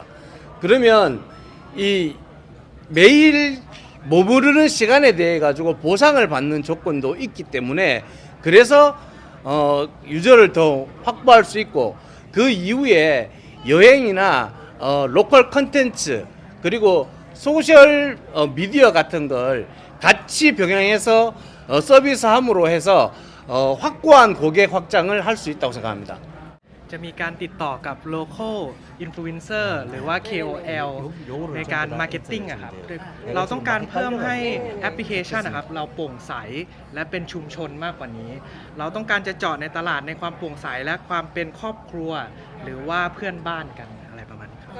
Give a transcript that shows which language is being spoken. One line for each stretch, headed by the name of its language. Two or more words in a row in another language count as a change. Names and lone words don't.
Korean: 그러면 이 매일 머무르는 시간에 대해 가지고 보상을 받는 조건도 있기 때문에 그래서 유저를 더 확보할 수 있고 그 이후에 여행이나 로컬 컨텐츠 그리고 소셜 미디어 같은 걸 같이 병행해서 서비스함으로 해서 확고한 고객 확장을 할 수 있다고 생각합니다.
Thai: จะมีการติดต่อกับ
English: local influencer
Thai: หรือว่า KOL ในการ marketing อะครับเราต้องการเพิ่มให้แอปพลิเคชันนะครับเราโปร่งใสและเป็นชุมชนมากกว่านี้ เราต้องการจะเจาะในตลาดในความโปร่งใสและความเป็นครอบครัว หรือว่าเพื่อนบ้านกันอะไรประมาณนี้ครับ